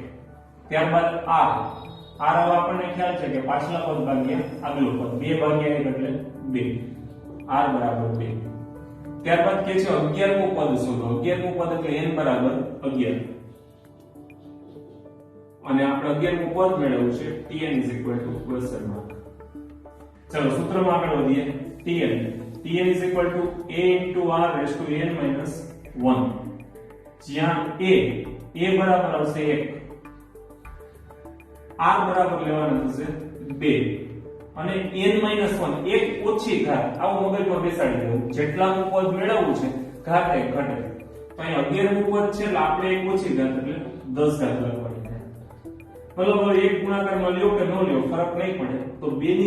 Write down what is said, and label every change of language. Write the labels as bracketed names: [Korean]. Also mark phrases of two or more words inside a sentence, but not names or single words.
[Gujarati] ત્યારબાદ r હવે આપણને ખ્યાલ છે કે પાછલા પદ ભાગ્યા આગલું પદ, 2 ભાગ્યા 1 એટલે 2, r બરાબર 2. ત્યારબાદ કે છે 11મું પદ શોધો. 11મું પદ એટલે n બરાબર 11. અને આપણે 11મું પદ મેળવવું છે tn = [English] question mark. [Gujarati] ચલો સૂત્રમાં આગળ વધીએ. [English] tn is equal to a into r raised to n minus 1. [Gujarati] જ્યાં a બરાબર આવશે 1 r બરાબર લેવાનું થશે 2 અને n-1 એક ઓછી ઘાત આવું મગજમાં બેસાડી દેવું જેટલાનું પદ મેળવવું છે ઘાત એ ઘટે તો અહીં 11મું પદ છે એટલે આપણે એક ઓછી ઘાત એટલે 10 ઘાત લખવાની છે મતલબ એક ગુણાકારમાં લ્યો કે ન લ્યો ફરક નહીં પડે તો 2 ની